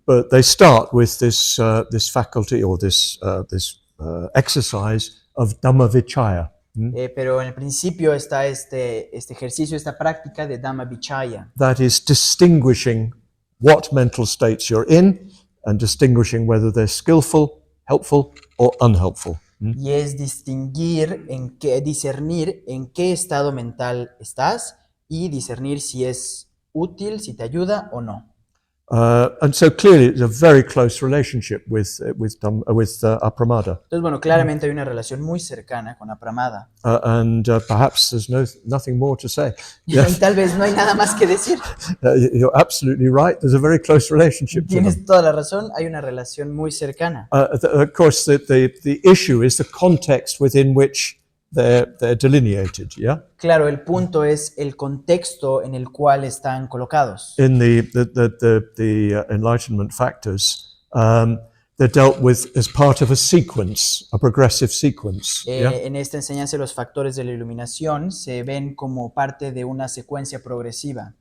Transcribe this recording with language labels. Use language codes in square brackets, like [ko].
[en] But they start with this faculty or this exercise of Dhamma-vichaya. [es] Pero en el principio está este ejercicio, esta práctica de Dhamma-vichaya. [en] That is distinguishing what mental states you're in and distinguishing whether they're skillful, helpful, or unhelpful. [es] Y es discernir en qué estado mental estás y discernir si es útil, si te ayuda o no. [en] And so clearly it's a very close relationship with Appramada. [es] Entonces, bueno, claramente hay una relación muy cercana con Appramada. [en] And perhaps there's nothing more to say. [es] Y tal vez no hay nada más que decir. [en] You're absolutely right. There's a very close relationship. [es] Tienes toda la razón. Hay una relación muy cercana. [en] Of course, the issue is the context within which they're delineated. Yeah. [es] Claro, el punto es el contexto en el cual están colocados. [en] In the enlightenment factors, they're dealt with as part of a sequence, a progressive sequence. Yeah? [es] En esta enseñanza, los factores de la iluminación se ven como parte de una secuencia progresiva.